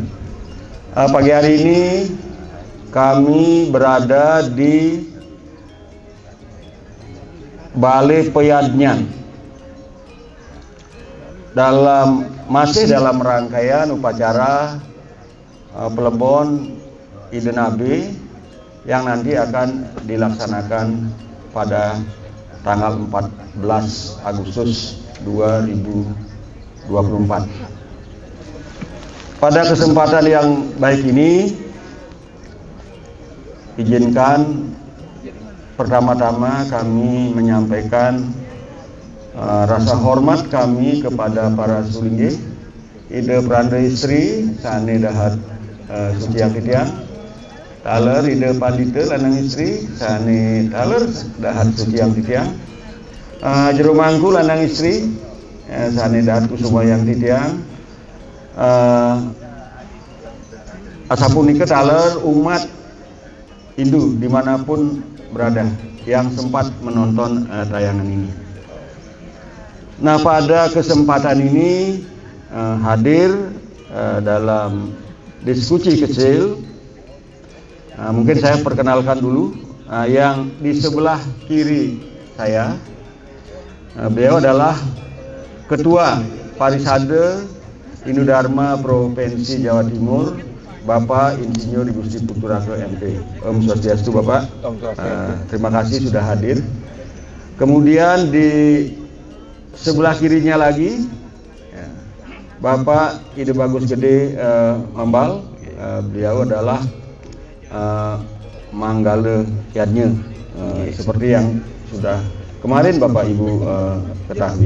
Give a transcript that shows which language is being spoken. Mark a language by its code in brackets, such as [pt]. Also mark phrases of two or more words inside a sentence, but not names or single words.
[id] Pagi hari ini kami berada di Balai Peyanyan masih dalam rangkaian upacara Plebon Iden Nabi yang nanti akan dilaksanakan pada tanggal 14 Agustus 2024. Pada kesempatan yang baik ini, izinkan pertama-tama kami menyampaikan rasa hormat kami kepada para [ban] sulingge, Ida Pranda Istri, Sane Dahat Suciang Titiang, Taler Ida Pandita Lanang Istri, Sane Taler Dahat Suciang Titiang, Jero Mangku Lanang Istri, Sane Dahat Kusumayang Titiang, Asapunika Taler [id] umat Hindu dimanapun berada yang sempat menonton tayangan ini. Nah, pada kesempatan ini hadir dalam diskusi kecil. Mungkin saya perkenalkan dulu yang di sebelah kiri saya. Beliau adalah Ketua Parisade Hindu Dharma Provinsi Jawa Timur, Bapak Insinyur Gusti Puturake MP. Om Swastiastu Bapak. Terima kasih sudah hadir. Kemudian di sebelah kirinya lagi Bapak Ide Bagus Gede Mambal. Beliau adalah Manggala Yadnya, seperti yang sudah kemarin Bapak Ibu ketahui.